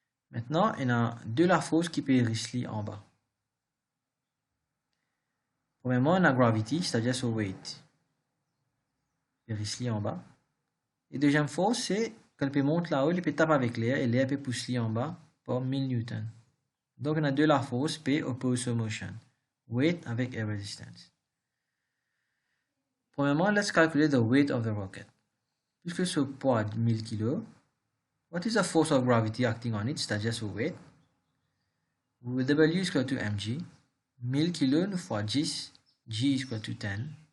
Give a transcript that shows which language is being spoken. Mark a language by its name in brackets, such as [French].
[French] Maintenant, il y a de la force qui peut rester en bas. Premièrement, on a gravity, c'est-à-dire ce weight. Il reste en bas. Et deuxième force, c'est qu'elle peut monter là-haut, il peut taper avec l'air et l'air peut pousser en bas par 1000 newtons. Donc, on a de la force P [English] oppose to motion. Weight avec air resistance. Premièrement, let's calculate the weight of the rocket. [French] Puisque ce poids de 1000 kg, [English] what is the force of gravity acting on it, [French] c'est-à-dire ce weight? [English] W is equal to mg. 1000 kg fois 10, G is equal to 10.